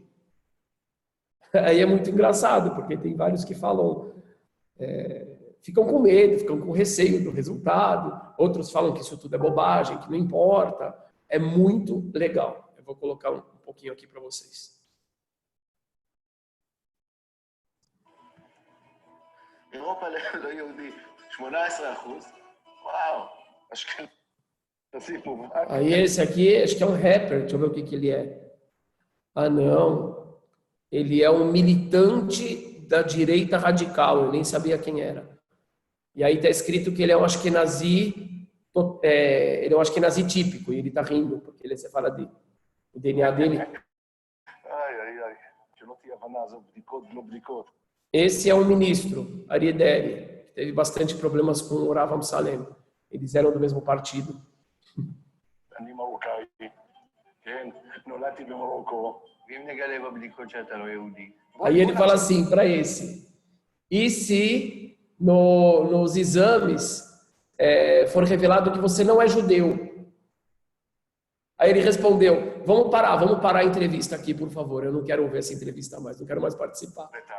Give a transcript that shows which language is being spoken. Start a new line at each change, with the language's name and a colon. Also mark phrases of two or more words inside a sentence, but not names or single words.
Portuguese: Aí é muito engraçado, porque tem vários que falam, ficam com medo, ficam com receio do resultado. Outros falam que isso tudo é bobagem, que não importa. É muito legal. Eu vou colocar um pouquinho aqui para vocês.
Hebrew: אירופה לא יהודי, 18%. וואו, אשכנזי מובהק.
Portuguese: Aí esse aqui, acho que é um rapper, deixa eu ver o que ele é. Ah, não. Ele é um militante da direita radical, eu nem sabia quem era. E aí está escrito que ele é um Ashkenazi, ele é um Ashkenazi típico, e ele está rindo, porque ele é sefaradi. O DNA dele... ai,
Hebrew: שלא תהיה הבנה, זה בדיקות, לא בדיקות.
Portuguese: Esse é um ministro, Aryeh Deri, que teve bastante problemas com o Rav Amsalem. Eles eram do mesmo partido.
Hebrew: אני מרוקאי, כן, נולדתי במרוקו. ואם נגלה בבדיקות שאתה לא יהודי?
Portuguese: Aí ele fala assim para esse, e se nos exames for revelado que você não é judeu? Aí ele respondeu, vamos parar a entrevista aqui, por favor, eu não quero ouvir essa entrevista mais, não quero mais participar.